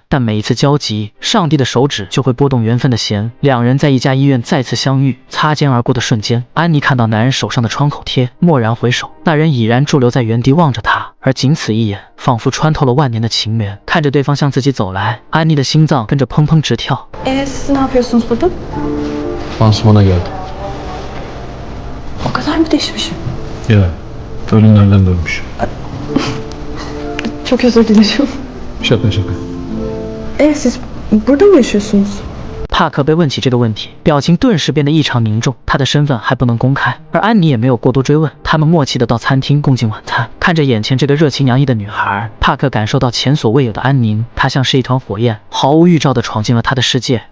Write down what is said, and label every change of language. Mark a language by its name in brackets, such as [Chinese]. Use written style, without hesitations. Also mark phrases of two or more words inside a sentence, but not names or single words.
[Chinese] 但每一次交集，上帝的手指就会拨动缘分的弦。两人在一家医院再次相遇，擦肩而过的瞬间，安妮看到男人手上的创口贴，蓦然回首，那人已然驻留在原地望着她，而仅此一眼，仿佛穿透了万年的情缘。看着对方向自己走来，安妮的心脏跟着砰砰直跳。 [Turkish] Siz ne yapıyorsunuz burada? Pansumana geldim. O kadar mı değişmişim? Ya, ölümlerden dönmüş. Çok özür dilerim. Şaka şaka. Siz burada mı yaşıyorsunuz? [Chinese] 帕克被问起这个问题，表情顿时变得异常凝重。他的身份还不能公开，而安妮也没有过多追问。他们默契地到餐厅共进晚餐，看着眼前这个热情洋溢的女孩，帕克感受到前所未有的安宁。她像是一团火焰，毫无预兆地闯进了他的世界。